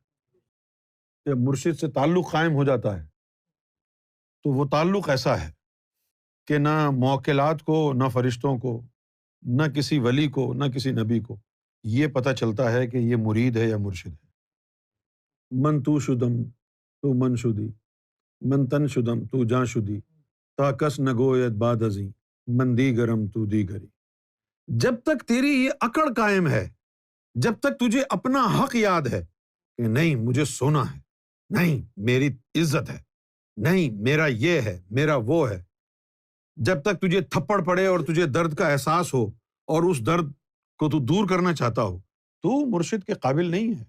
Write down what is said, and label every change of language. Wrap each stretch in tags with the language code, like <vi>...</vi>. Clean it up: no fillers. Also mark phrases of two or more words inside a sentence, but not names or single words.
<ur>جب مرشد سے تعلق قائم ہو جاتا ہے تو وہ تعلق ایسا ہے کہ نہ موکلات کو، نہ فرشتوں کو، نہ کسی ولی کو، نہ کسی نبی کو یہ پتہ چلتا ہے کہ یہ مرید ہے یا مرشد ہے۔</ur> <fa>من تو شدم تو من شدی، من تن شدم تو جاں شدی، تا کس نگوید باد ازیں، من دیگرم تو دیگری۔</fa> <ur>جب تک تیری یہ اکڑ قائم ہے، جب تک تجھے اپنا حق یاد ہے کہ نہیں مجھے سونا ہے، نہیں میری عزت ہے، نہیں میرا یہ ہے، میرا وہ ہے، جب تک تجھے تھپڑ پڑے اور تجھے درد کا احساس ہو اور اس درد کو تو دور کرنا چاہتا ہو، تو مرشد کے قابل نہیں ہے۔</ur>